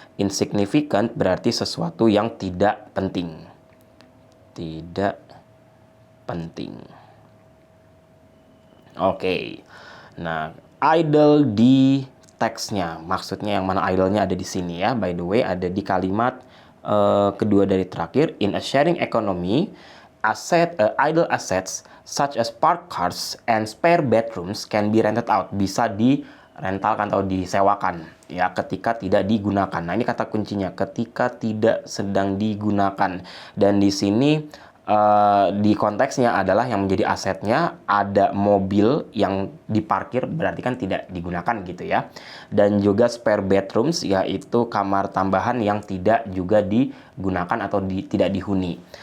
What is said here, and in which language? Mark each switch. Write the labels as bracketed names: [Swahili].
[Indonesian] Insignificant berarti sesuatu yang tidak penting, tidak penting. Oke. Nah, idle di teksnya, maksudnya yang mana idle-nya ada di sini ya. [English] By the way, [Indonesian] ada di kalimat kedua dari terakhir. [English] In a sharing economy, idle assets such as parked cars and spare bedrooms can be rented out. [Indonesian] Bisa direntalkan atau disewakan ya ketika tidak digunakan. Nah, ini kata kuncinya, ketika tidak sedang digunakan. Dan di sini di konteksnya adalah yang menjadi asetnya ada mobil yang diparkir, berarti kan tidak digunakan gitu ya. Dan juga spare bedrooms, yaitu kamar tambahan yang tidak juga digunakan atau tidak dihuni.